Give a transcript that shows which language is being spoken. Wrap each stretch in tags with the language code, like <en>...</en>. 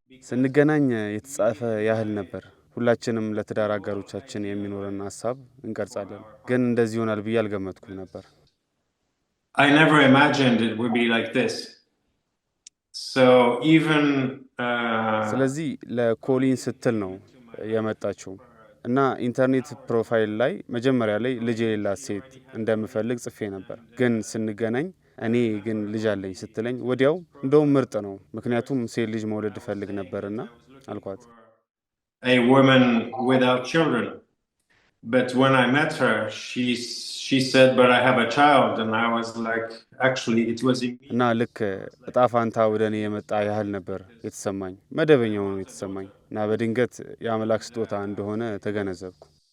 <am>ስንገናኝ የተጻፈ ያህል ነበር። ሁላችንም ለትዳር አጋሮቻችን የሚኖረን ሐሳብ እንቀርጻለን፣ ግን እንደዚህ ይሆናል ብዬ አልገመትኩም ነበር።</am> <en>I never imagined it would be like this. So even</en> <am>ስለዚህ ለኮሊን ስትል ነው የመጣችው እና ኢንተርኔት ፕሮፋይል ላይ መጀመሪያ ላይ ልጅ የሌላት ሴት እንደምፈልግ ጽፌ ነበር። ግን ስንገናኝ እኔ ግን ልጅ አለኝ ስትለኝ ወዲያው እንደውም ምርጥ ነው፣ ምክንያቱም ሴት ልጅ መውለድ እፈልግ ነበርና አልኳት።</am> <en>A woman without children. But when I met her, she said, but I have a child. And I was like, actually, it was immediate.</en> <am>እና ልክ እጣ ፋንታ ወደ እኔ የመጣ ያህል ነበር የተሰማኝ። መደበኛው ነው የተሰማኝ እና በድንገት የአምላክ ስጦታ እንደሆነ ተገነዘብኩ።</am>